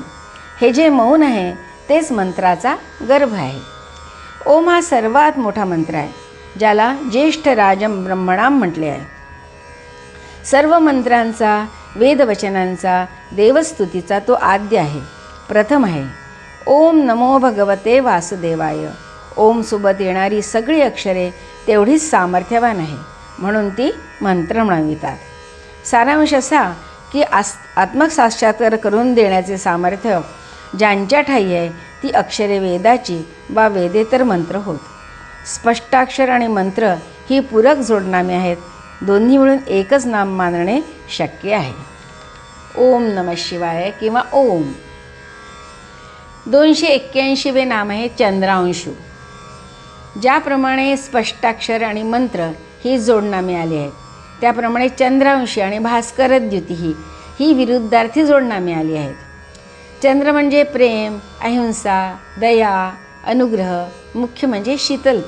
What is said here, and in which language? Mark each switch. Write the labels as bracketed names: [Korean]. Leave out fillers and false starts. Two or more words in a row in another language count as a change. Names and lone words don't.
[Marathi] हे जे मौन आहे तेच मंत्राचा गर्भ आहे. ओम हा सर्वात मोठा मंत्र आहे, ज्याला [Sanskrit] ज्येष्ठ राजम ब्रह्मणाम [Marathi] म्हटले आहे. सर्व मंत्रांचा, वेदवचनांचा, देवस्तुतीचा तो आद्य आहे, प्रथम आहे. [Sanskrit] ओम नमो भगवते वासुदेवाय. [Marathi] ओम सोबत येणारी सगळी अक्षरे तेवढीच सामर्थ्यवान आहे, म्हणून ती मंत्र म्हणवितात. सारांश असा की आत्मसाक्षात्कार करून देण्याचे सामर्थ्य ज्यांच्या ठायी आहे ती अक्षरे वेदाची वा वेदेतर मंत्र होत. स्पष्टाक्षर आणि मंत्र ही पूरक जोडनामे आहेत, दोन्ही मिळून एकच नाम मानणे शक्य आहे. [Sanskrit] ओम नमः शिवाय [Marathi] किंवा ओम. 281वे नाम आहे चंद्रांशू. ज्याप्रमाणे स्पष्टाक्षर आणि मंत्र ही जोडनामे आली आहेत, त्याप्रमाणे चंद्रांशी आणि भास्करद्युती ही विरुद्धार्थी जोडनामे आली आहेत. चंद्र म्हणजे प्रेम, अहिंसा, दया, अनुग्रह, मुख्य म्हणजे शीतलता.